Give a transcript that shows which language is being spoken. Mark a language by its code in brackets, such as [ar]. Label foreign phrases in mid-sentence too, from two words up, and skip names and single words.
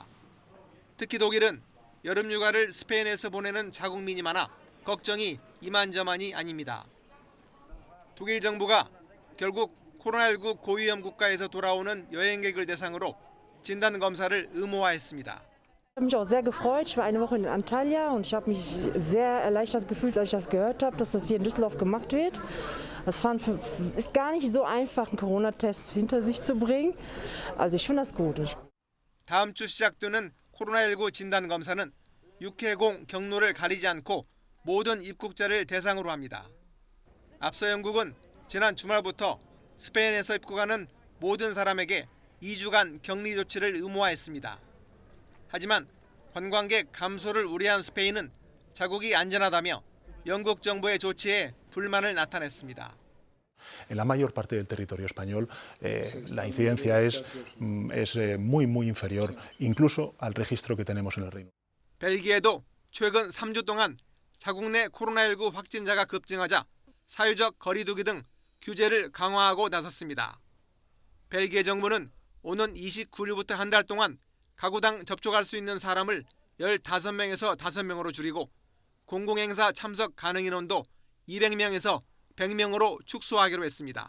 [ko] 특히 독일은 여름 휴가를 스페인에서 보내는 자국민이 많아 걱정이 이만저만이 아닙니다. 독일 정부가 결국 코로나19 고위험 국가에서 돌아오는 여행객을 대상으로 진단 검사를 의무화했습니다. [de] Ich habe mich auch sehr gefreut. Ich war eine Woche in Antalya und ich habe mich sehr erleichtert gefühlt, als ich das gehört habe, dass das hier in Düsseldorf gemacht wird. Das ist gar nicht so einfach, einen Corona-Test hinter sich zu bringen. Also ich finde das gut. [ko] 다음 주 시작되는 코로나19 진단 검사는 육해공 경로를 가리지 않고 모든 입국자를 대상으로 합니다. 앞서 영국은 지난 주말부터 스페인에서 입국하는 모든 사람에게 2주간 격리 조치를 의무화했습니다. 하지만 관광객 감소를 우려한 스페인은 자국이 안전하다며 영국 정부의 조치에 불만을 나타냈습니다. [es] En la mayor parte del territorio español la incidencia es muy inferior incluso al registro que tenemos en el Reino. [ko] 벨기에도 최근 3주 동안 자국 내 코로나19 확진자가 급증하자 사회적 거리두기 등 규제를 강화하고 나섰습니다. 벨기에 정부는 오는 29일부터 한 달 동안 가구당 접촉할 수 있는 사람을 15명에서 5명으로 줄이고 공공행사 참석 가능 인원도 200명에서 100명으로 축소하기로 했습니다.